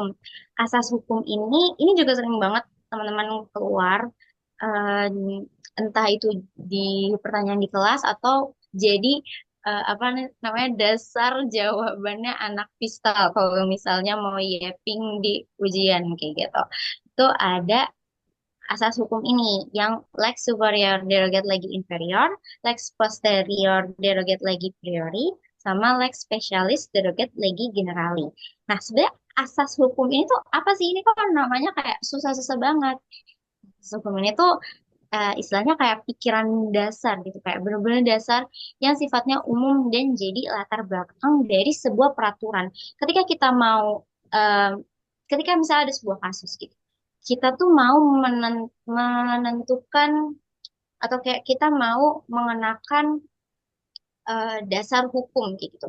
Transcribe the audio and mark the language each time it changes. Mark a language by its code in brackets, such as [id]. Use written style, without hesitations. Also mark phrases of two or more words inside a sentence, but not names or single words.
[id] Asas hukum ini juga sering banget teman-teman keluar em, entah itu di pertanyaan di kelas atau jadi apa namanya dasar jawabannya anak pistal kalau misalnya mau yeping di ujian kayak gitu. Itu ada asas hukum ini yang [la] lex superior derogat legi inferior, lex posterior derogat legi priori, [id] sama [la] lex specialis derogat legi generali. [id] Nah, sebenarnya asas hukum ini tuh apa sih? Ini kok namanya kayak susah-susah banget. Asas hukum ini tuh istilahnya kayak pikiran dasar gitu, kayak benar-benar dasar yang sifatnya umum dan jadi latar belakang dari sebuah peraturan. Ketika kita mau, em, ketika misalnya ada sebuah kasus gitu, kita tuh mau menentukan atau kayak kita mau mengenakan dasar hukum kayak gitu.